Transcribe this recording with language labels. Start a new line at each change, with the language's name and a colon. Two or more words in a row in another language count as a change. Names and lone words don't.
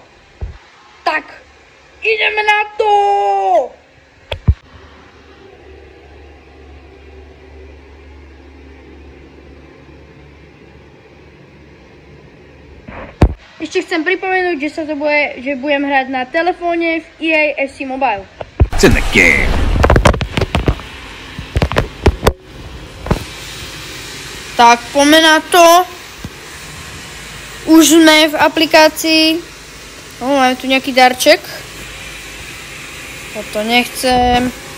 Slovak: Tak, ideme na to! Ešte chcem pripomenúť, že budem hrať na telefóne v EA FC Mobile.
English: It's in the game.
Slovak: Tak, poďme na to. Už sme v aplikácii. Máme tu nejaký darček. Toto nechcem.